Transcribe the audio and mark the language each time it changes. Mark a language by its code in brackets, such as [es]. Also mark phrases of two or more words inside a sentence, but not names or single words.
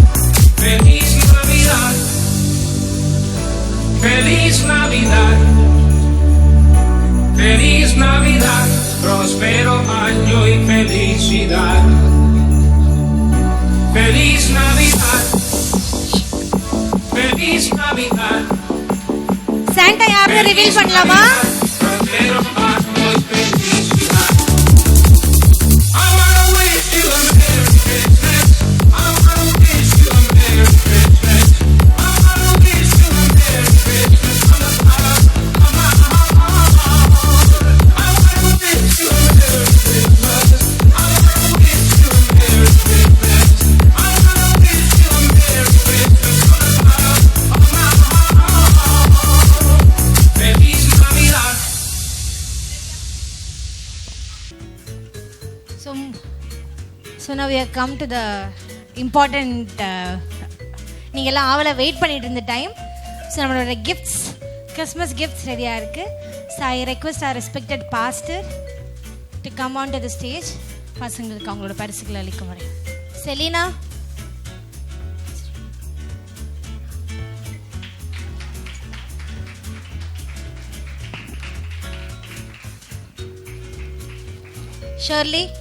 [es] Feliz Navidad. Feliz Navidad. Feliz Navidad. Prospero año y felicidad. Feliz Navidad. Feliz Navidad. [ta] சாண்டா யாருன்னு ரிவீல் பண்ணலாமா? [es] Prospero año y felicidad. [en] I wanna wish you a Merry Christmas. I wanna wish you a Merry Christmas. I wanna wish you a Merry Christmas from the bottom of my heart. I wanna wish you a Merry Christmas. I wanna wish you a Merry Christmas. I wanna wish you a Merry Christmas from the bottom of my heart. [es] Feliz Navidad. [en] So now we have come to the important [ta] நீங்கள் எல்லாம் ஆவலை வெயிட் பண்ணிட்டு இருந்த டைம். ஸோ நம்மளோட [en] gifts Christmas gifts [ta] ரெடியாக இருக்குது. [en] So I request our respected pastor to come on to the stage. [ta] பசங்களுக்கு அவங்களோட பரிசுகளை அளிக்கும் வரை. செலீனா, ஷர்லி,